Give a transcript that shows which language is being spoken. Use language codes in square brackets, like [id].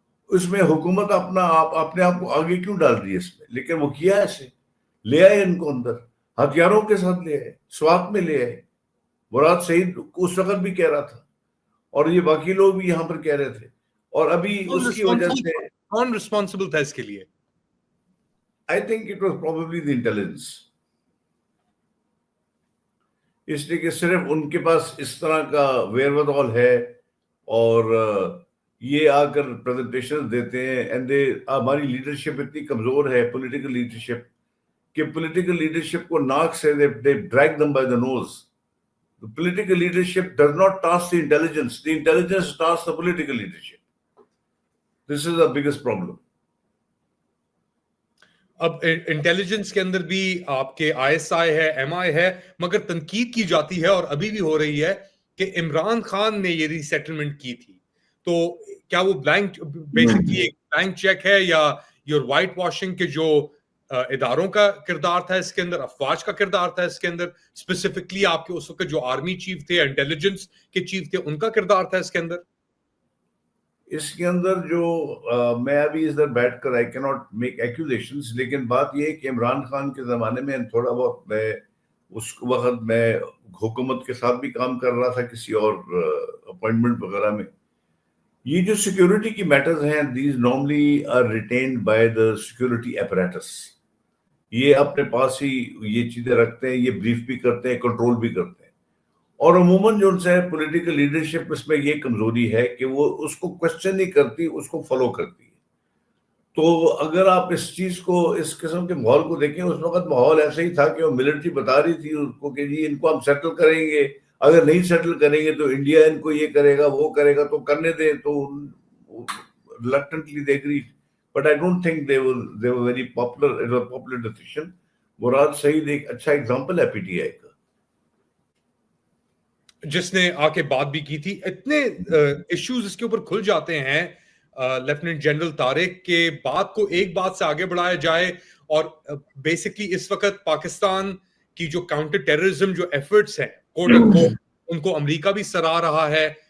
[ur] اس میں حکومت اپنے آپ کو آگے کیوں ڈال دی اس میں؟ لیکن وہ کیا ایسے, لے آئے ان کو اندر, ہتھیاروں کے ساتھ لے آئے, سوات میں لے آئے. مراد سعید اس وقت بھی کہہ رہا تھا اور یہ باقی لوگ بھی یہاں پر کہہ رہے تھے, اور ابھی اس کی وجہ سے کون ریسپانسبل تھا اس کے لیے؟ [en] I think it was probably the intelligence. [ur] اس لیے کہ صرف ان کے پاس اس طرح کا wherewithal ہے اور یہ آ کر پریزنٹیشن دیتے ہیں. اینڈ ہماری لیڈرشپ اتنی کمزور ہے, پولیٹیکل لیڈرشپ, کہ پولیٹیکل لیڈرشپ کو ناک سے [en] they drag them by the nose. The political leadership does not task the intelligence. The intelligence tasks the political leadership. This is the biggest problem. [ur] اب intelligence کے اندر بھی آپ کے ISI ہے, MI ہے, مگر تنقید کی جاتی ہے اور ابھی بھی ہو رہی ہے کہ عمران خان نے یہ ری سیٹلمنٹ کی تھی. تو کیا وہ بلینک بیسکلی ایک بلینک چیک ہے یا یور وائٹ واشنگ کے جو اداروں کا کردار تھا اس کے اندر, افواج کا کردار تھا اس کے اندر, اسپیسیفکلی آپ کے اس وقت جو آرمی چیف تھے, انٹیلیجنس کے چیف تھے, ان کا کردار تھا اس کے اندر؟ اس کے اندر جو میں ابھی اس در بیٹھ کر [en] I cannot make accusations, [ur] لیکن بات یہ ہے کہ عمران خان کے زمانے میں تھوڑا بہت میں اس وقت میں حکومت کے ساتھ بھی کام کر رہا تھا کسی اور اپوائنٹمنٹ وغیرہ میں. یہ جو سیکیورٹی کی میٹرز ہیں, [en] these normally are retained by the security apparatus. [ur] یہ اپنے پاس ہی یہ چیزیں رکھتے ہیں, یہ بریف بھی کرتے ہیں, کنٹرول بھی کرتے ہیں. اور عموماً جو ان سے پولیٹیکل لیڈرشپ اس میں یہ کمزوری ہے کہ وہ اس کو کوشچن نہیں کرتی, اس کو فالو کرتی ہے. تو اگر آپ اس چیز کو, اس قسم کے ماحول کو دیکھیں, اس وقت ماحول ایسا ہی تھا کہ وہ ملٹری بتا رہی تھی اس کو کہ جی ان کو ہم سیٹل کریں گے, اگر نہیں سیٹل کریں گے تو انڈیا ان کو یہ کرے گا, وہ کرے گا, تو کرنے دیں. [en] تو reluctantly they agreed. But I don't think they were very popular. It was a popular decision. [ur] مراد سعید ایک اچھا ایگزامپل ہے پی ٹی آئی کا, جس نے آ کے بات بھی کی تھی. اتنے ایشوز اس کے اوپر کھل جاتے ہیں لیفٹیننٹ جنرل طارق کے بات کو ایک بات سے آگے بڑھایا جائے, اور بیسکلی اس وقت پاکستان کی جو کاؤنٹر ٹیررزم جو ایفرٹس ہیں ان کو امریکہ بھی سراہ رہا ہے.